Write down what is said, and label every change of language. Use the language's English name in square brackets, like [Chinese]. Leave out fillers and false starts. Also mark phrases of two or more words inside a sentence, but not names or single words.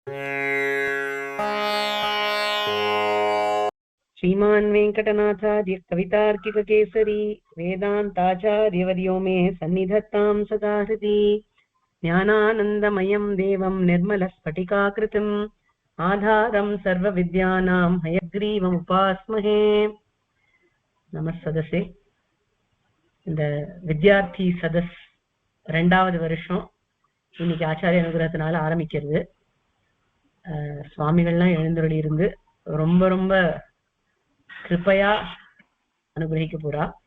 [Sanskrit] श्रीमान् वेङ्कटनाथार्य कवितार्किककेसरी वेदान्ताचार्यवर्यो मे सन्निधत्तां सदा हृदि ज्ञानानन्दमयं देवं निर्मलस्फटिकाकृतिम् आधारं सर्वविद्यानां हयग्रीवमुपास्महे. நமஸ்ததசே. [Tamil] இந்த வித்யார்த்தி சதஸ் 2வது வருஷம் இன்னைக்கு ஆச்சாரிய அனுகிரகத்தினால ஆரம்பிக்கிறது. சுவாமிகள்லாம் எழுந்தருளி இருந்து ரொம்ப ரொம்ப கிருப்பையா அனுகிரகிக்க போறா.